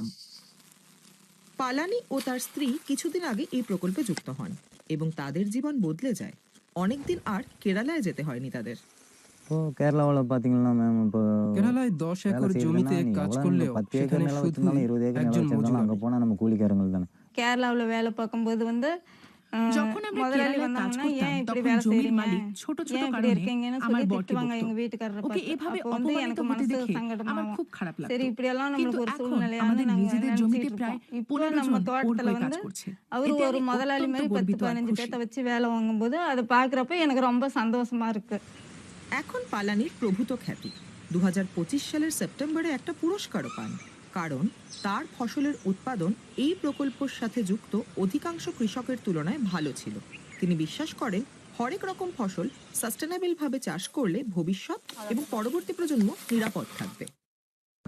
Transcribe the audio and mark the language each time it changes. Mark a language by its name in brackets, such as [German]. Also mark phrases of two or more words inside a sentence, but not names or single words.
[Bangla] পালানি ও তার স্ত্রী কিছুদিন আগে এই প্রকল্পে যুক্ত হন এবং তাদের জীবন বদলে যায়। অনেকদিন আর কেরালায় যেতে হয়নি তাদের। কেরালায় 10 একর জমিতে কাজ করলেও সেখানে শুধু একজন মজুর। [Tamil] கேரளாவுல வேலை பார்க்கும்போது வந்து [Bangla] যখন আমরা কেরালায় কাজ করতাম তখন জমির মালিক ছোট ছোট কারণে আমার বরকে বকতো। ওকে এভাবে অপমানিত হতে দেখে আমার খুব খারাপ লাগতো। কিন্তু এখন আমাদের নিজেদের জমিতে প্রায় 15 জন ওর হয়ে কাজ করছে। [Tamil] அவரு ஒரு முதலாளி மாதிரி 10-15 பேர்த்த வச்சு வேலை வாங்கும்போது அது பார்க்கறப்ப எனக்கு ரொம்ப சந்தோஷமா இருக்கு। [Bangla] এখন পালানির প্রভূত খ্যাতি। 2025 সালের সেপ্টেম্বরে একটা পুরস্কারও পান, কারণ তার ফসলের উৎপাদন এই প্রকল্পের সাথে যুক্ত অধিকাংশ কৃষকের তুলনায় ভালো ছিল। তিনি বিশ্বাস করেন হরেক রকম ফসল সাস্টেনেবল ভাবে চাষ করলে ভবিষ্যৎ এবং পরবর্তী প্রজন্ম নিরাপদ থাকবে।